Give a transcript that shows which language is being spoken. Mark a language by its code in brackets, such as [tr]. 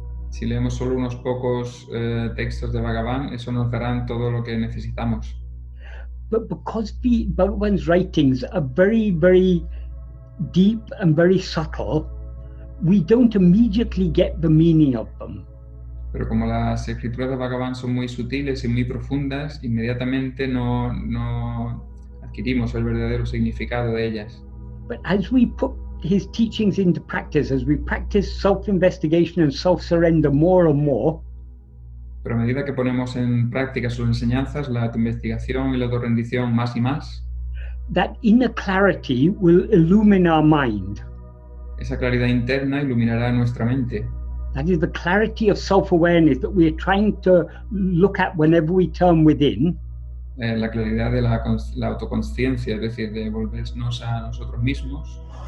[es] Si leemos solo unos pocos textos de Bhagavan, eso nos dará todo lo que necesitamos. [en] But because Bhagavan's writings are very, very deep and very subtle, we don't immediately get the meaning of them. [es] Pero como las escrituras de Bhagavan son muy sutiles y muy profundas, inmediatamente no adquirimos el verdadero significado de ellas. [en] But as we put his teachings into practice, as we practice self-investigation and self-surrender more and more, [es] Pero a medida que ponemos en práctica sus enseñanzas, la autoinvestigación y la autorrendición más y más, [en] that inner clarity will illumine our mind. [es] esa claridad interna iluminará nuestra mente. [en] That is the clarity of self-awareness that we are trying to look at whenever we turn within. [es] La claridad de la autoconsciencia, es decir, de volvernos a nosotros mismos.